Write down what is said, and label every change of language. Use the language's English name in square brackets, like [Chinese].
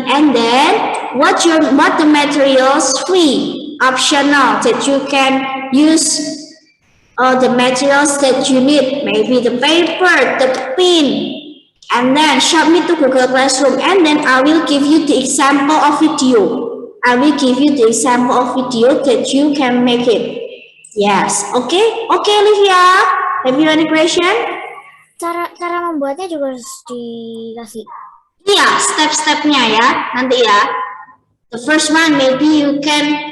[English] And then what the materials free, optional that you can use the materials that you need. Maybe the paper, the pen. And then submit to Google Classroom. And then I will give you the example of video. I will give you the example of video that you can make it. Yes, okay, okay, Olivia. Have you any question? [Indonesian] Cara membuatnya juga harus dikasih. Iya, step-stepnya ya, nanti ya. [English] The first one, maybe you can